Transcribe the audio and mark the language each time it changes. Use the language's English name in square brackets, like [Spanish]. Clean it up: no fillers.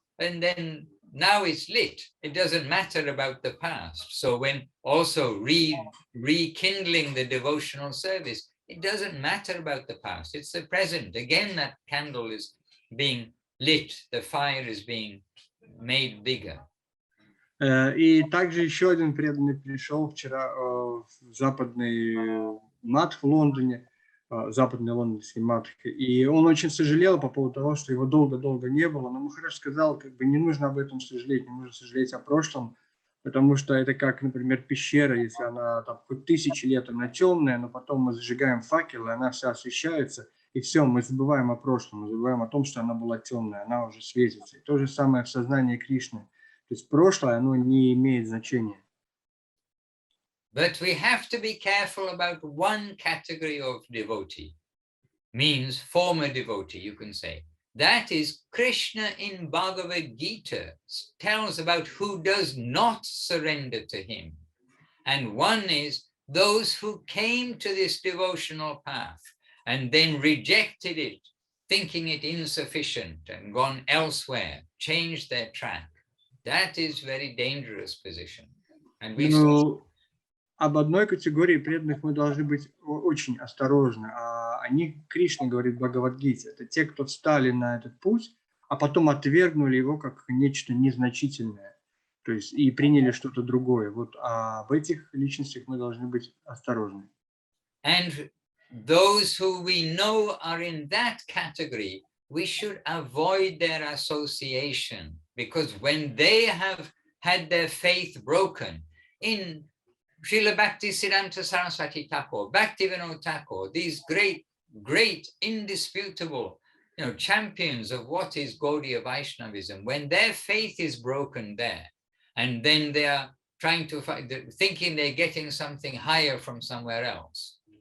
[English] And then now it's lit. It doesn't matter about the past. So when also rekindling the devotional service, it doesn't matter about the past. It's the present. Again, that candle is being lit. The fire is being made bigger. [Russian] И также еще один преданный пришел вчера в западный мат в Лондоне, западный лондонский мат, и он очень сожалел по поводу того, что его долго-долго не было, но Махарадж сказал, не нужно об этом сожалеть, не нужно сожалеть о прошлом, потому что это как, например, пещера, если она там хоть 1000 лет, она темная, но потом мы зажигаем факел, и она вся освещается, и все, мы забываем о прошлом, мы забываем о том, что она была темная, она уже светится. И то же самое в сознании Кришны. То есть прошлое, оно не имеет значения. [English] But we have to be careful about one category of devotee, means former devotee, you can say. That is, Krishna in Bhagavad Gita tells about who does not surrender to him. And one is those who came to this devotional path and then rejected it, thinking it insufficient and gone elsewhere, changed their track. That is very dangerous position. And we [Russian] об одной категории преданных мы должны быть очень осторожны. О них Кришна говорит в Бхагавад-гите. Это те, кто встали на этот путь, а потом отвергнули его как нечто незначительное. То есть и приняли что-то другое. Вот об этих личностях мы должны быть осторожны. [English] And those who we know are in that category, we should avoid their association, because when they have had their faith broken in Srila Bhaktisiddhanta Saraswati Thakur, Bhaktivinoda Thakur, these great, indisputable, champions of what is Gaudiya Vaishnavism, when their faith is broken there, and then they are trying to find, thinking they're getting something higher from somewhere else,